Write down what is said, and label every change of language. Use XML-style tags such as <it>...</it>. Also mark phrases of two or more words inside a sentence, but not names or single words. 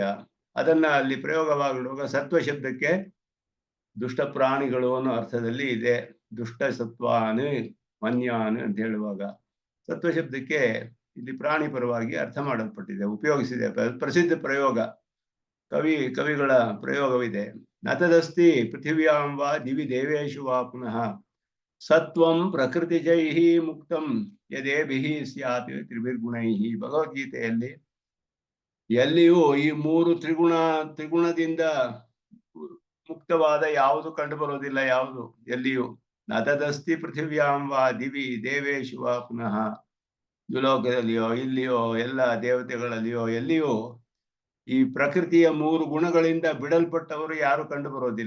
<kn>ಅದನ್ನ ಅಲ್ಲಿ ಪ್ರಯೋಗವಾಗುವಾಗ ಸತ್ವ ಶಬ್ದಕ್ಕೆ ದುಷ್ಟ ಪ್ರಾಣಿಗಳು ಅನ್ನೋ ಅರ್ಥದಲ್ಲಿ ಇದೆ.</kn> <sa>ದುಷ್ಟ ಸತ್ವಾನ್ ವನ್ಯಾನ್</sa> <kn>ಅಂತ ಹೇಳುವಾಗ ಸತ್ವ ಶಬ್ದಕ್ಕೆ ಇಲ್ಲಿ ಪ್ರಾಣಿ ಪರವಾಗಿ ಅರ್ಥ ಮಾಡಲ್ಪಟ್ಟಿದೆ, ಉಪಯೋಗಿಸಿದೆ. ಪ್ರಸಿದ್ಧ ಪ್ರಯೋಗ, ಕವಿಗಳ ಪ್ರಯೋಗವಿದೆ.</kn> <sa>ನತದಸ್ತಿ ಪೃಥಿವ್ಯಾಂ ವಾ ದಿವಿ ದೇವೇಶು ವಾ ಪುನಃ ಸತ್ವಂ ಪ್ರಕೃತಿಜೈಃ ಮುಕ್ತಂ ಯದೇಭಿಃ ಸ್ಯಾತ್ ತ್ರಿಭಿರ್ಗುಣೈಃ.</sa> <kn>ಭಗವದ್ಗೀತೆಯಲ್ಲಿ ಎಲ್ಲಿಯೂ ಈ 3 ತ್ರಿಗುಣದಿಂದ ಮುಕ್ತವಾದ ಯಾವುದು ಕಂಡು ಬರೋದಿಲ್ಲ. ಯಾವುದು ಎಲ್ಲಿಯೂ</kn> <sa>ನತದಸ್ತಿ ಪೃಥಿವ್ಯಾಂ ವಾ ದಿವಿ ದೇವೇಶು ವಾ ಪುನಃ.</sa> <kn>ದ್ಯುಲೋಕದಲ್ಲಿಯೋ ಇಲ್ಲಿಯೋ ಎಲ್ಲ ದೇವತೆಗಳಲ್ಲಿಯೋ ಎಲ್ಲಿಯೂ ಈ ಪ್ರಕೃತಿಯ 3 ಗುಣಗಳಿಂದ ಬಿಡಲ್ಪಟ್ಟವರು ಯಾರು ಕಂಡು ಬರೋದಿಲ್ಲ.</kn>